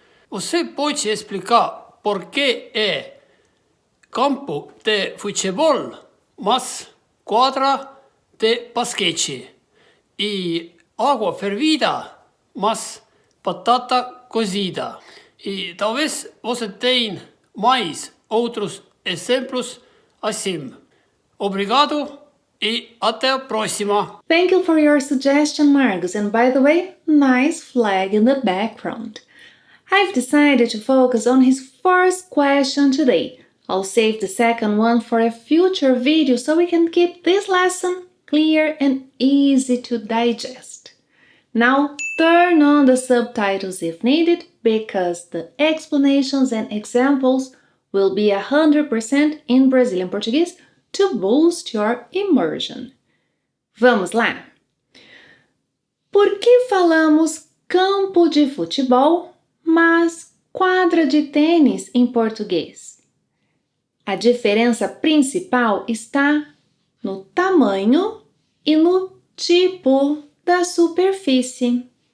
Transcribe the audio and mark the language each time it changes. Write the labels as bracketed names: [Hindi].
[Portuguese] Você pode explicar por que é campo de futebol, mas quadra de basquete e água fervida, mas batata cozida? E talvez você tenha mais outros exemplos assim. Obrigado e até a próxima. [English] Thank you for your suggestion, Margus, and by the way, nice flag in the background. I've decided to focus on his first question today. I'll save the second one for a future video so we can keep this lesson clear and easy to digest. Now, turn on the subtitles if needed, because the explanations and examples will be 100% in Brazilian Portuguese to boost your immersion. [Portuguese] Vamos lá! Por que falamos campo de futebol, mas quadra de tênis em português? A diferença principal está no tamanho e no tipo da superfície.